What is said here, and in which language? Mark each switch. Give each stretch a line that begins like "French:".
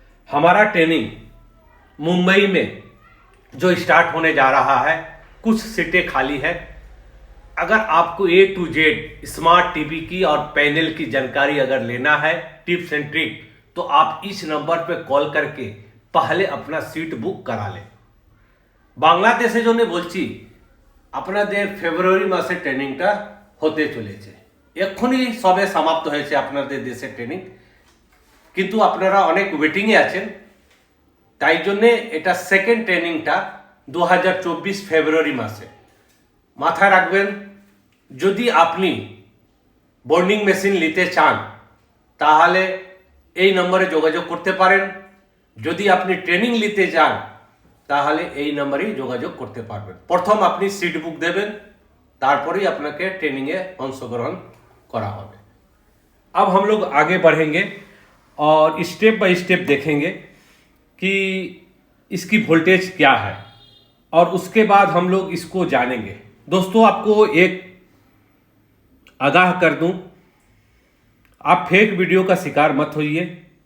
Hindi: हमारा ट्रेनिंग मुंबई में जो स्टार्ट होने जा रहा है, कुछ सीटें खाली है। अगर आपको A to Z smart TV की और पैनल की जानकारी अगर लेना है, टिप्स एंड ट्रिक, तो आप इस नंबर पे कॉल करके पहले अपना सीट बुक करा लें।
Bangla: বাংলাদেশে জন্য বলছি, আপনাদের ফেব্রুয়ারি মাসে ট্রেনিংটা হতে চলেছে। এক্ষুনি সবে সমাপ্ত হয়েছে আপনাদের দেশের ট্রেনিং, কিন্তু আপনারা অনেক ওয়েটিংয়ে আছেন। তাই জন্যে এটা সেকেন্ড ট্রেনিংটা 2024 ফেব্রুয়ারি মাসে। মাথায় রাখবেন, যদি আপনি বর্নিং মেশিন নিতে চান তাহলে এই নম্বরে যোগাযোগ করতে পারেন। যদি আপনি ট্রেনিং নিতে চান তাহলে এই নম্বরেই যোগাযোগ করতে পারবেন। প্রথম আপনি সিট বুক দেবেন, তারপরেই আপনাকে ট্রেনিংয়ে অংশগ্রহণ करा হবে।
Hindi: अब हम लोग आगे बढ़ेंगे और स्टेप बाय स्टेप देखेंगे कि इसकी वोल्टेज क्या है और उसके बाद हम लोग इसको जानेंगे। दोस्तों, आपको एक आगाह कर दूं, आप फेक वीडियो का शिकार मत होइए।